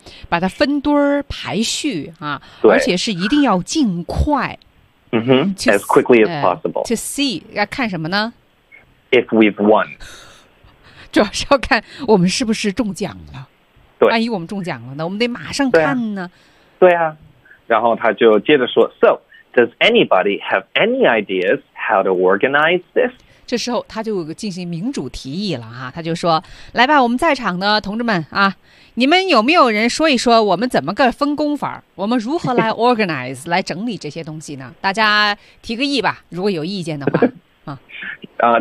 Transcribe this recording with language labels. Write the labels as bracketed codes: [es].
[zh] 把它分堆儿排序啊，而且是一定要尽快。 [en] As quickly as possible. To see, [zh] 要看什么呢？ [en] If we've won. [zh] 主要是要看我们是不是中奖了。对。万一我们中奖了呢？我们得马上看呢。对啊。然后他就接着说 , [en] So, does anybody have any ideas how to organize this? [zh] 这时候他就进行民主提议了啊，他就说来吧，我们在场的同志们啊，你们有没有人说一说我们怎么个分工法，我们如何来 organize 来整理这些东西呢？大家提个议吧，如果有意见的话啊。